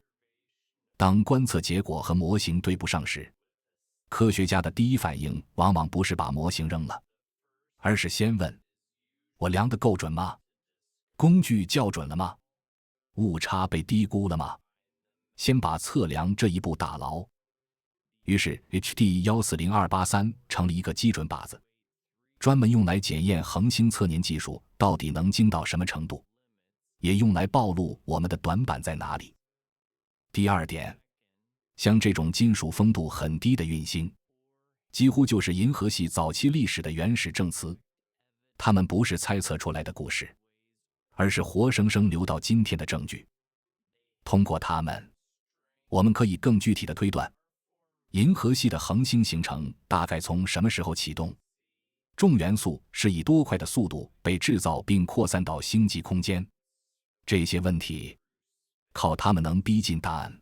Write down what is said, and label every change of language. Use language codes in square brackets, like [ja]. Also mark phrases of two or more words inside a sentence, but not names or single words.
[zh] 當觀測結果和模型對不上時，科學家的第一反應往往不是把模型扔了，而是先問：我量得夠準嗎？工具校準了嗎？誤差被低估了嗎？先把測量這一步打牢。於是 HD 140283成了一個基準靶子，專門用來檢驗恆星測年技術到底能精到什麼程度，也用來暴露我們的短板在哪裡。第二點，像這種金屬豐度很低的陨星，幾乎就是银河系早期歷史的原始證詞。它們不是猜測出來的故事，而是活生生留到今天的證據。通過它們，我們可以更具體地推斷银河系的恆星形成大概從什麼時候啟動，重元素是以多快的速度被制造並擴散到星際空間。這些問題靠它們能逼近答案。